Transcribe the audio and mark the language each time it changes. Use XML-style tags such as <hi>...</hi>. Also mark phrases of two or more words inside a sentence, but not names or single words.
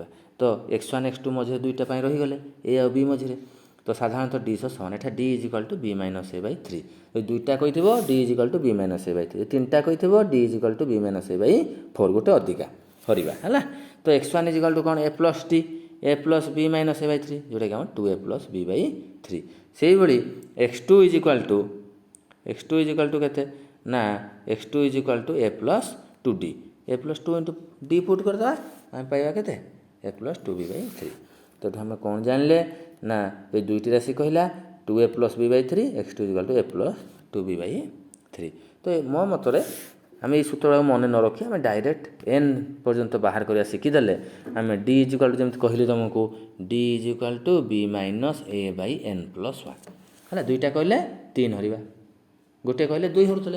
<or>ତ x1 x2 ମଝିରେ ଦୁଇଟା ପାଇଁ ରହିଗଲେ ଏ ଆଉ ବି ମଝିରେ। ତ ସାଧାରଣତଃ d ସମାନ ଏଠା d = b-a/3। ଯଦି ଦୁଇଟା କହିଥିବ d = b-a/3। ତିନିଟା କହିଥିବ d = b-a/4 ଗୋଟେ ଅଧିକା ହରିବା ହେଲା। ତ x1 = କ'ଣ a+d a+b-a/3 ଯେଉଁଟାକି ଆମର 2a+b/3। ସେଇଭଳି x2 = କେତେ ନା x2 = a+2d a+2 × d ପୁଟ୍ କରିଦେବା ଆମେ ପାଇବା କେତେ a+2b/3। ତ ଆମେ କ'ଣ ଜାଣିଲେ ନା ଏ ଦୁଇଟି ରାଶି କହିଲା 2a+b/3 x2 = a+2b/3। ତ ମୋ ମତରେ ଆମେ ଏଇ ସୂତ୍ରଟାକୁ ମନେ ନ ରଖି ଆମେ ଡାଇରେକ୍ଟ ଏନ୍ ପର୍ଯ୍ୟନ୍ତ ବାହାର କରିବା ଶିଖିଦେଲେ ଆମେ d ଯେମିତି କହିଲି ତୁମକୁ d = b-a/n+1 ହେଲା। ଦୁଇଟା କହିଲେ 3 ହରିବା ଗୋଟିଏ କହିଲେ 2 ହରୁଥିଲେ।</or>